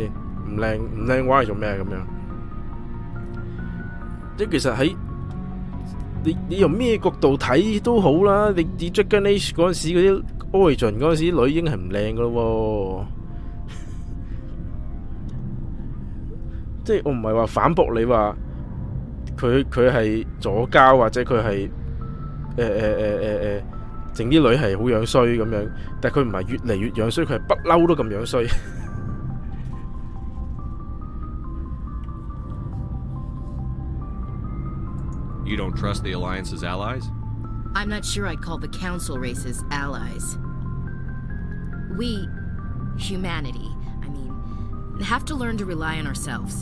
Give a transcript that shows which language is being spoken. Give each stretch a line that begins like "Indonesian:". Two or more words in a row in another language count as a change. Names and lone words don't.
Cantonese: 唔靚嘅話係做咩咁樣？即係其實喺你用咩角度睇都好啦，你 Dragon Age 嗰陣時嗰啲。Origin 嗰陣時女已經係唔靚噶咯喎，即係我唔係話反駁你話佢係左膠或者佢係整啲女係好樣衰咁樣，但係佢唔係越嚟越樣衰，佢係不嬲都咁樣衰。
English: You don't trust the Alliance's allies? I'm not sure I'd call the Council races allies. We, humanity, have to learn to rely on ourselves.